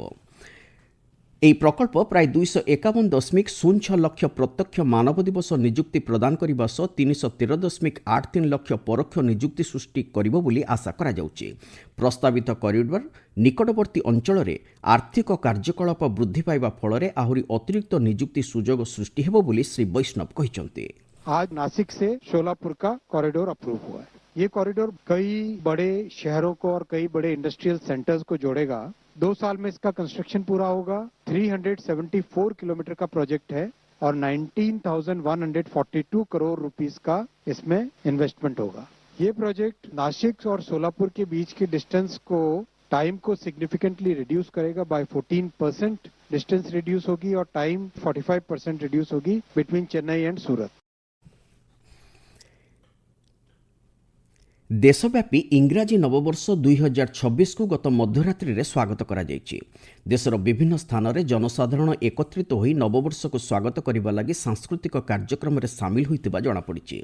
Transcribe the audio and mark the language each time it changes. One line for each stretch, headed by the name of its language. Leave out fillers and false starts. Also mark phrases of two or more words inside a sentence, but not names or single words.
Odia: ଏହି ପ୍ରକଳ୍ପ ପ୍ରାୟ 251.06 ଲକ୍ଷ ପ୍ରତ୍ୟକ୍ଷ ମାନବ ଦିବସ ନିଯୁକ୍ତି ପ୍ରଦାନ କରିବା ସହ 313.83 ଲକ୍ଷ ପରୋକ୍ଷ ନିଯୁକ୍ତି ସୃଷ୍ଟି କରିବ ବୋଲି ଆଶା କରାଯାଉଛି। ପ୍ରସ୍ତାବିତ କରିଡର ନିକଟବର୍ତ୍ତୀ ଅଞ୍ଚଳରେ ଆର୍ଥିକ କାର୍ଯ୍ୟକଳାପ ବୃଦ୍ଧି ପାଇବା ଫଳରେ ଆହୁରି ଅତିରିକ୍ତ ନିଯୁକ୍ତି ସୁଯୋଗ ସୃଷ୍ଟି ହେବ ବୋଲି ଶ୍ରୀ ବୈଷ୍ଣବ କହିଛନ୍ତି।
Hindi: आज नासिक से शोलापुर का
English: corridor approve
Hindi: हुआ है। ये कॉरिडोर कई बड़े शहरों को और कई बड़े
English: industrial centers
Hindi: को जोड़ेगा। 2 साल में इसका कंस्ट्रक्शन पूरा होगा। 374 किलोमीटर का प्रोजेक्ट है और 19,142 करोड़ रुपीस का इसमें इन्वेस्टमेंट होगा। ये प्रोजेक्ट नासिक और सोलापुर के बीच के डिस्टेंस को टाइम को
English: significantly reduce
Hindi: करेगा। बाय 14%
English: distance reduce
Hindi: होगी और टाइम 45% रिड्यूस होगी
English: between Chennai and Surat.
Odia: ଦେଶବ୍ୟାପୀ ଇଂରାଜୀ ନବବର୍ଷ 2026କୁ ଗତ ମଧ୍ୟରାତ୍ରିରେ ସ୍ୱାଗତ କରାଯାଇଛି। ଦେଶର ବିଭିନ୍ନ ସ୍ଥାନରେ ଜନସାଧାରଣ ଏକତ୍ରିତ ହୋଇ ନବବର୍ଷକୁ ସ୍ୱାଗତ କରିବା ଲାଗି ସାଂସ୍କୃତିକ କାର୍ଯ୍ୟକ୍ରମରେ ସାମିଲ ହୋଇଥିବା ଜଣାପଡ଼ିଛି।